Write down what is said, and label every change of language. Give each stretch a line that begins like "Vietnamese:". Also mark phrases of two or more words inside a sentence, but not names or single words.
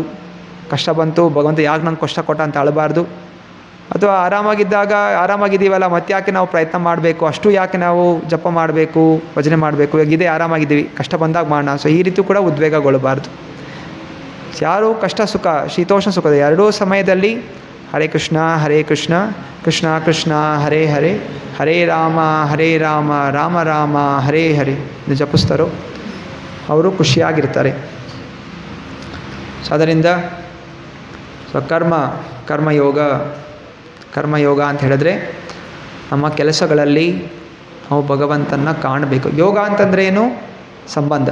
Kannada: ಕಷ್ಟ ಬಂತು, ಭಗವಂತ ಯಾಕೆ ನಂಗೆ ಕಷ್ಟ ಕೊಟ್ಟ ಅಂತ ಅಳಬಾರ್ದು. ಅಥವಾ ಆರಾಮಾಗಿದ್ದೀವಲ್ಲ ಮತ್ತೆ ಯಾಕೆ ನಾವು ಪ್ರಯತ್ನ ಮಾಡಬೇಕು, ಅಷ್ಟು ಯಾಕೆ ನಾವು ಜಪ ಮಾಡಬೇಕು, ಭಜನೆ ಮಾಡಬೇಕು, ಇದೇ ಆರಾಮಾಗಿದ್ದೀವಿ, ಕಷ್ಟ ಬಂದಾಗ ಮಾಡೋಣ. ಸೊ ಈ ರೀತಿ ಕೂಡ ಉದ್ವೇಗಗೊಳ್ಳಬಾರ್ದು. ಯಾರು ಕಷ್ಟ ಸುಖ ಶೀತೋಷ್ಣ ಸುಖದ ಎರಡೂ ಸಮಯದಲ್ಲಿ
Sanskrit: ಹರೇ ಕೃಷ್ಣ ಕೃಷ್ಣ ಕೃಷ್ಣ ಹರೇ ಹರೇ, ಹರೇ ರಾಮ ರಾಮ ರಾಮ ಹರೇ ಹರೇ
Kannada: ಜಪಿಸ್ತಾರೋ ಅವರು ಖುಷಿಯಾಗಿರ್ತಾರೆ. ಸೊ ಅದರಿಂದ ಕರ್ಮಯೋಗ ಅಂತ ಹೇಳಿದ್ರೆ ನಮ್ಮ ಕೆಲಸಗಳಲ್ಲಿ ನಾವು ಭಗವಂತನ ಕಾಣಬೇಕು. ಯೋಗ ಅಂತಂದರೆ ಏನು? ಸಂಬಂಧ.